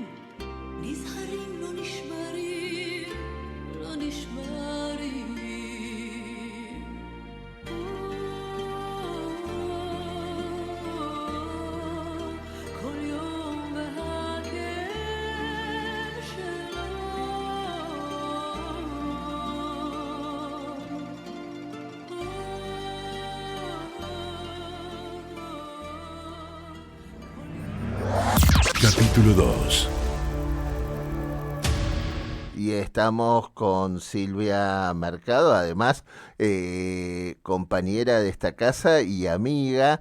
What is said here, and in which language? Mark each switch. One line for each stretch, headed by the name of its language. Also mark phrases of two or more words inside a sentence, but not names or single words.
Hebrew: נזהרים לא נשברים, לא נשברים. כל יום והכאב שלו.
Spanish: Capítulo 2. Y estamos con Silvia Mercado, además compañera de esta casa y amiga.